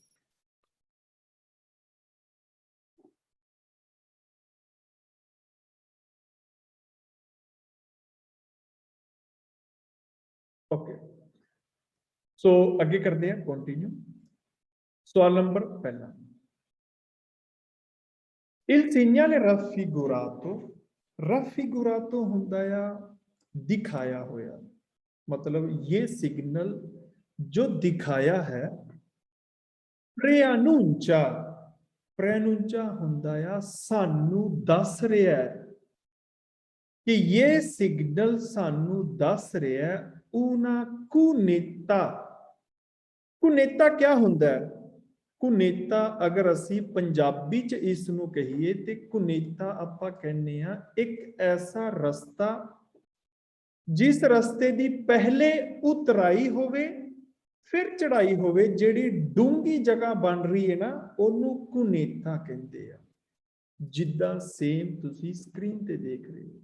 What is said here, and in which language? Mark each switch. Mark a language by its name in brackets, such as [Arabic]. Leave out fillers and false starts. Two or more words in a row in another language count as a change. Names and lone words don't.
[Punjabi] ਓਕੇ, ਸੋ ਅੱਗੇ ਕਰਦੇ ਆ ਕੰਟੀਨਿਊ। ਸਵਾਲ ਨੰਬਰ ਪਹਿਲਾ, [Italian] il segnale raffigurato, raffigurato [Punjabi] ਹੁੰਦਾ ਆ ਦਿਖਾਇਆ ਹੋਇਆ, [Hindi] मतलब ये सिग्नल जो दिखाया है [Italian] preannuncia, preannuncia [Punjabi] ਹੁੰਦਾ ਆ ਸਾਨੂੰ ਦੱਸ ਰਿਹਾ ਹੈ ਕਿ ਇਹ ਸਿਗਨਲ ਸਾਨੂੰ ਦੱਸ ਰਿਹਾ ਹੈ [Italian] una cunetta। [Punjabi] ਕੁਨੇਤਾ ਕਿਆ ਹੁੰਦਾ ਹੈ? ਕੁਨੇਤਾ ਅਗਰ ਅਸੀਂ ਪੰਜਾਬੀ 'ਚ ਇਸ ਨੂੰ ਕਹੀਏ ਤੇ ਕੁਨੇਤਾ ਆਪਾਂ ਕਹਿੰਦੇ ਆ ਇੱਕ ਐਸਾ ਰਸਤਾ ਜਿਸ ਰਸਤੇ ਦੀ ਪਹਿਲੇ ਉਤਰਾਈ ਹੋਵੇ ਫਿਰ ਚੜ੍ਹਾਈ ਹੋਵੇ, ਜਿਹੜੀ ਡੂੰਘੀ ਜਗ੍ਹਾ ਬਣ ਰਹੀ ਹੈ ਨਾ, ਉਹਨੂੰ ਕੁਨੇਤਾ ਕਹਿੰਦੇ ਆ, ਜਿੱਦਾਂ ਸੇਮ ਤੁਸੀਂ ਸਕਰੀਨ ਤੇ ਦੇਖ ਰਹੇ ਹੋ।